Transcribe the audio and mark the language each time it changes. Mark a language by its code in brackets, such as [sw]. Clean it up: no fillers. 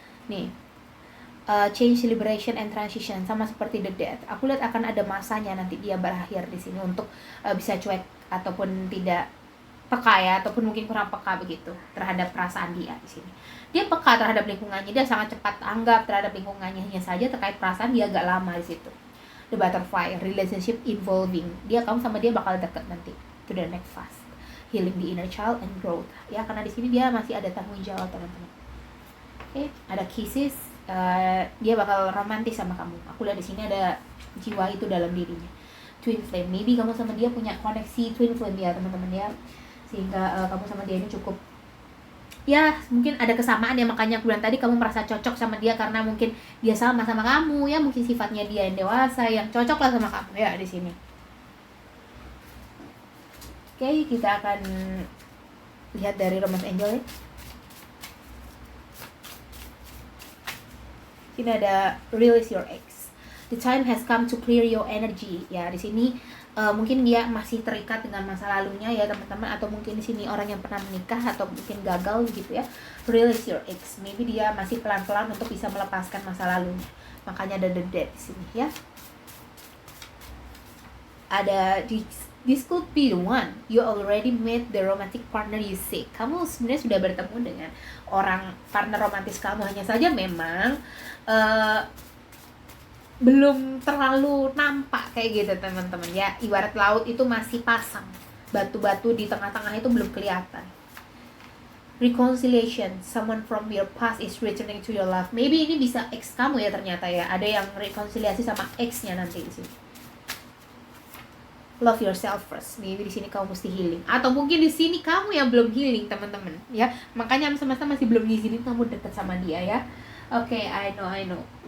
[en] Nih, change, liberation, and transition, [id] sama seperti [en] the death. [id] Aku lihat akan ada masanya nanti dia berakhir di sini untuk bisa cuek ataupun tidak peka ya, ataupun mungkin kurang peka begitu terhadap perasaan dia di sini. Dia peka terhadap lingkungannya, dia sangat cepat tanggap terhadap lingkungannya, hanya saja terkait perasaan dia agak lama di situ. [en] The butterfly, relationship involving, [id] kamu sama dia bakal deket nanti [en] to the next phase. Healing the inner child and growth [id] ya, karena di sini dia masih ada tanggung jawab, teman-teman. Oke, ada kisses, dia bakal romantis sama kamu. Aku lihat di sini ada jiwa itu dalam dirinya. Twin flame, maybe kamu sama dia punya koneksi twin flame ya, teman-teman ya, sehingga kamu sama dia ini cukup ya, mungkin ada kesamaan ya, makanya aku bilang tadi kamu merasa cocok sama dia karena mungkin dia sama kamu ya, mungkin sifatnya dia yang dewasa yang cocok lah sama kamu ya di sini. Oke, kita akan lihat dari romance angel ya. Sini ada [en] release your ex. The time has come to clear your energy. [id] Ya, di sini mungkin dia masih terikat dengan masa lalunya ya, teman-teman, atau mungkin di sini orang yang pernah menikah atau mungkin gagal gitu ya. [en] Release your ex. [id] Maybe dia masih pelan-pelan untuk bisa melepaskan masa lalunya. Makanya ada the death di sini ya. Ada [en] this could be the one. You already met the romantic partner you seek. [id] Kamu sebenarnya sudah bertemu dengan orang partner romantis kamu, hanya saja memang belum terlalu nampak kayak gitu, teman-teman ya. Ibarat laut itu masih pasang, batu-batu di tengah-tengah itu belum kelihatan. [en] Reconciliation, someone from your past is returning to your life. [id] Maybe ini bisa ex kamu ya, ternyata ya. Ada yang rekonsiliasi sama ex-nya nanti di sini. [en] Love yourself first. [id] Maybe di sini kamu mesti healing, atau mungkin di sini kamu yang belum healing, teman-teman ya. Makanya semesta masih belum ngizinin kamu deket sama dia ya. Oke, [en] I know.